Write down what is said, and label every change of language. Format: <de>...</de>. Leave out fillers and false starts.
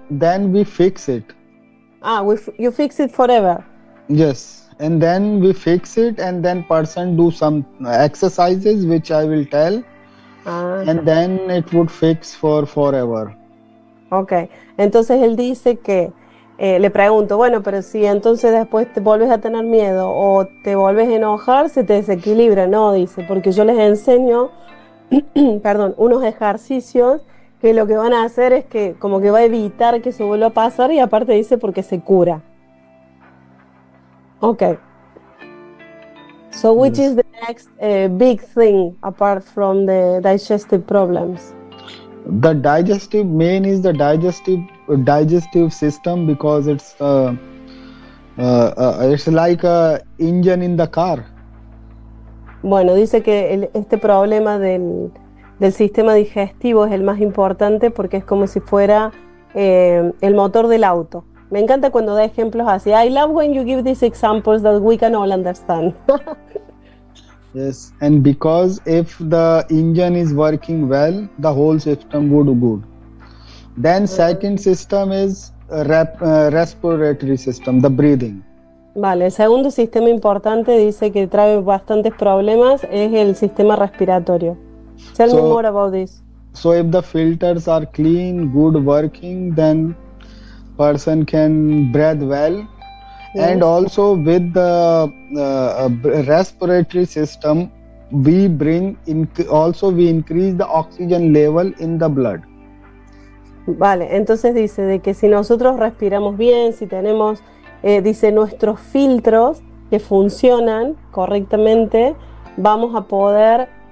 <en>then we fix it. You fix it forever. Yes, and then we fix it, and then person do some exercises which I will tell, and then it would fix for forever.</en> <es>Ok, entonces él dice que le pregunto, bueno, pero si entonces después te vuelves a tener miedo o te vuelves a enojar, se te desequilibra. No, dice, porque yo les enseño, perdón, unos ejercicios que lo que van a hacer es que como que va a evitar que eso vuelva a pasar y aparte dice porque se cura.</es> <en>Okay. So which Yes. is the next big thing apart from the digestive problems? The digestive main is the digestive system because it's like a engine in the car.</en> <es>Bueno, dice que este problema del sistema digestivo es el más importante porque es como si fuera el motor del auto. Me encanta cuando da ejemplos así.</es> <en>I love when you give these examples that we can all understand. Yes, and because if the engine is working well, the whole system would good. Then second system is respiratory system, the breathing.</en> <es>Vale, el segundo sistema importante dice que trae bastantes problemas es el sistema respiratorio.</es> <en>Tell me more about this. So if the filters are clean, good working, then person can breathe well. Yes. And also with the respiratory system, we increase the oxygen level in the blood.</en> <es>Vale, entonces dice de que si nosotros respiramos bien, si tenemos, dice, nuestros filtros que funcionan correctamente, vamos a poder...</es>